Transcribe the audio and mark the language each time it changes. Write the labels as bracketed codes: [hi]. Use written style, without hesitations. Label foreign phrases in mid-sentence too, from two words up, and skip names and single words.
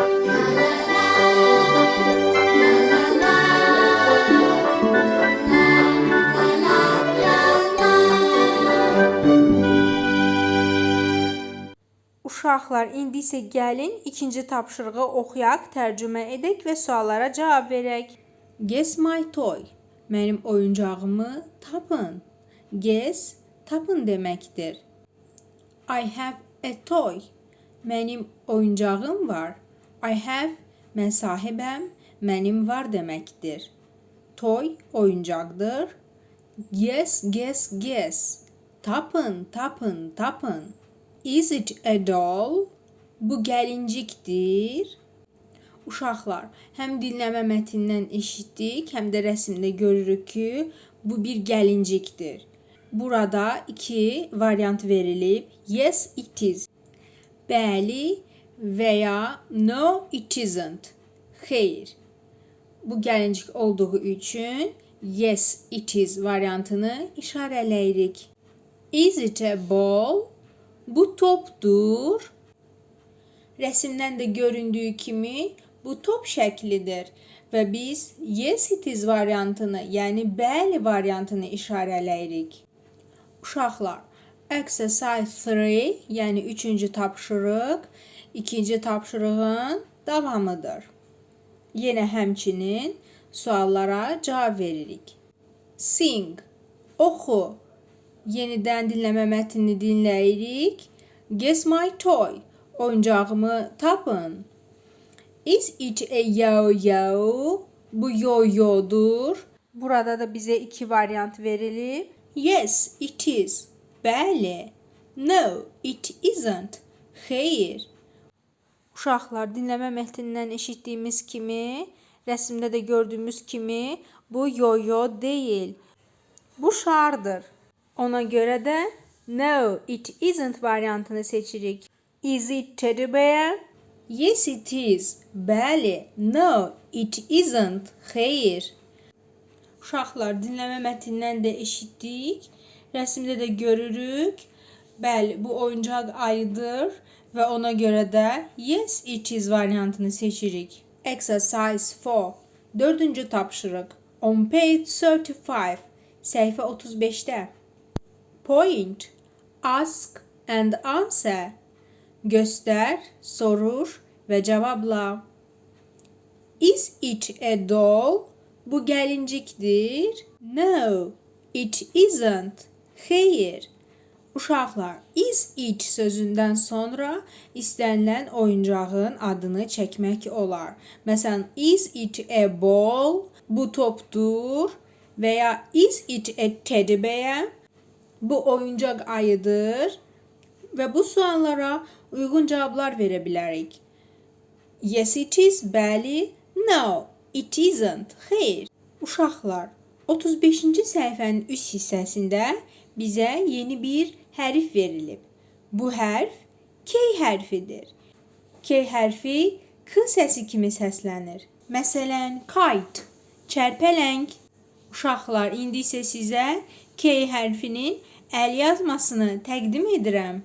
[az] La la la. La la la. La la la la. Uşaqlar, indi isə gəlin ikinci tapşırığı oxuyaq, tərcümə edək və suallara cavab verək. [en] Guess my toy. [az] Mənim oyuncağımı tapın. Guess, tapın deməkdir. [en] I have a toy. [az] Mənim oyuncağım var. [en] I have, [az] mən sahibəm, mənim var deməkdir. Toy oyuncaqdır. [en] Guess, guess, guess. [az] Tapın, tapın, tapın. [en] Is it a doll? [az] Bu gəlincikdir. Uşaqlar, həm dinləmə mətnindən eşitdik, həm də rəsmdə görürük ki, bu bir gəlincikdir. Burada iki variant verilib. [en] Yes, it is. [az] Bəli və ya [en] no, it isn't. [az] Xeyr. Bu gəlincik olduğu üçün [en] yes, it is [az] variantını işarələyirik. [en] Is it a ball? [az] Bu topdur. Rəsmdən də göründüyü kimi bu top şəklidir və biz [en] yes, it is [az] variantını, yəni bəli variantını işarələyirik. Uşaqlar, exercise 3, yəni 3-cü tapşırıq, 2-ci tapşırığın davamıdır. Yenə həmçinin suallara cavab veririk. Sing, oxu. Yenidən dinləmə mətnini dinləyirik. [en] Guess my toy, [az] oyuncağımı tapın. [en] Is it a yo-yo? [az] Bu yo-yodur. Burada da bizə iki variant verilib. [en] Yes, it is. Bəli. No, it isn't. [az] Xeyr. Uşaqlar, dinləmə mətnindən eşitdiyimiz kimi, rəsmdə də gördüyümüz kimi, bu yo-yo deyil. Bu şardır. Ona görə də [en] no, it isn't [az] variantını seçirik. [en] Is it teddy bear? Yes, it is. Bəli. No, it isn't. [az] Xeyr. Uşaqlar, dinləmə mətnindən də eşitdik. Rəsmdə də görürük. Bəli, bu oyuncaq ayıdır və ona görə də [en] yes, it is [az] variantını seçirik. Exercise 4. 4-cü tapşırıq. [en] On page 35. Səhifə 35-də. Point, ask and answer. [az] Göstər, soruş və cavabla. [en] Is it a doll? [az] Bu gəlincikdir. [en] No, it isn't. [az] Xeyr. Uşaqlar, [en] is it [az] sözündən sonra istənilən oyuncağın adını çəkmək olar. Məsələn, [en] is it a ball? [az] Bu topdur. Və ya [en] is it a teddy bear? [az] Bu oyuncaq ayıdır. Və bu suallara uyğun cavablar verə bilərik. [en] Yes, it is. Bəli. No, it isn't. [az] Xeyr. Uşaqlar, 35-ci səhifənin üst hissəsində bizə yeni bir hərf verilib. Bu hərf K hərfidir. K hərfi K səsi kimi səslənir. Məsələn, kite, çərpələng. Uşaqlar, indi isə sizə K hərfinin əl yazmasını təqdim edirəm.